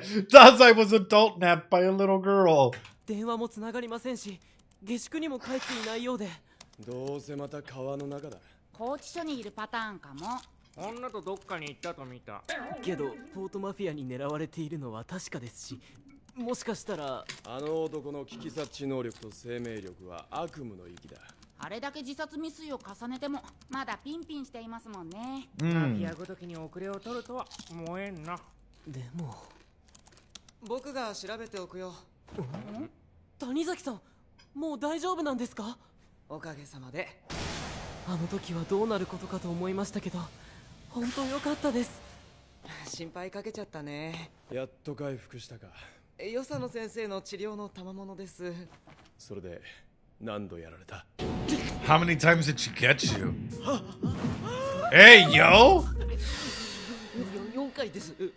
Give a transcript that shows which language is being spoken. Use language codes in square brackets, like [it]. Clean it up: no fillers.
[en] Dazai was adult napped by a little girl. [ja] 電話もつながりませんし、下宿にも帰っていないようで。どうせまた川の中だ。拘置所にいるパターンかも。女とどっかに行ったと見た。けどポートマフィアに狙われているのは確かですし、もしかしたらあの男の危機察知能力と生命力は悪夢の域だ。あれだけ自殺未遂を重ねてもまだピンピンしていますもんね。マフィアごときに遅れを取るとは思えんな。でも僕が調べておくよ。谷崎さん、もう大丈夫なんですか？おかげさまで。あの時はどうなることかと思いましたけど、本当良かったです。心配かけちゃったね。やっと回復したか。与謝野先生の治療の賜物です。それで何度やられた？ [en] How many times did she get you? Hey, yo! [ja] 4回です。